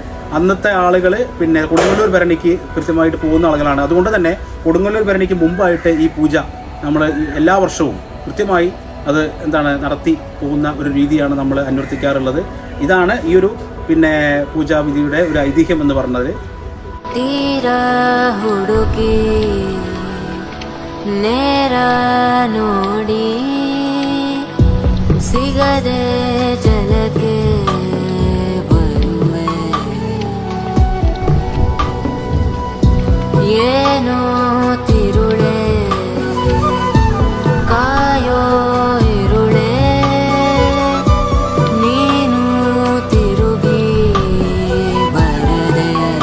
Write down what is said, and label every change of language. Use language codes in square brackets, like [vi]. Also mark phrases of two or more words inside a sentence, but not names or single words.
[ml] അന്നത്തെ ആളുകൾ പിന്നെ കൊടുങ്ങല്ലൂർ ഭരണിക്ക് കൃത്യമായിട്ട് പോകുന്ന ആളുകളാണ്. അതുകൊണ്ട് തന്നെ കൊടുങ്ങല്ലൂർ ഭരണിക്ക് മുമ്പായിട്ട് ഈ പൂജ നമ്മൾ എല്ലാ വർഷവും കൃത്യമായി അത് നടത്തി പോകുന്ന ഒരു രീതിയാണ് നമ്മൾ അനുവർത്തിക്കാറുള്ളത്. ഇതാണ് ഈ ഒരു പിന്നെ പൂജാവിധിയുടെ ഒരു ഐതിഹ്യം എന്ന് പറഞ്ഞത്. [kn] ಸಿಗದೆ ಜಲಕ್ಕೆ ಬರುವೆ ಏನೋ ತಿರುಳೆ ಕಾಯೋ ಇರುಳೆ ನೀನು ತಿರುಗಿ ಬರದೆ